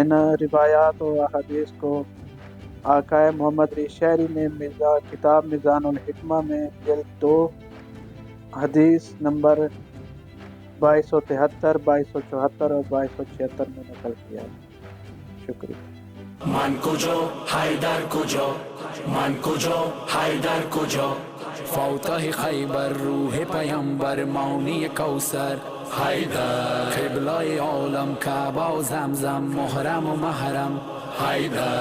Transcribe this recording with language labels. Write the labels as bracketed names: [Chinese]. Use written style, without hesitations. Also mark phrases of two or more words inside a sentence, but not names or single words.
[Urdu] ان روایات و احادیث کو آقا محمد رضا شہری نے کتاب میزان الحکمہ میں جلد 2 حدیث نمبر 2273، 2274 اور 2276 میں نقل کیا ہے۔ شکریہ۔ [Persian] من کجا حیدر کجا، من کجا حیدر کجا، فاتح خیبر روح پیامبر مانی کوثر حیدر، قبلہ عالم کعبہ و زمزم محرم و محرم حیدر.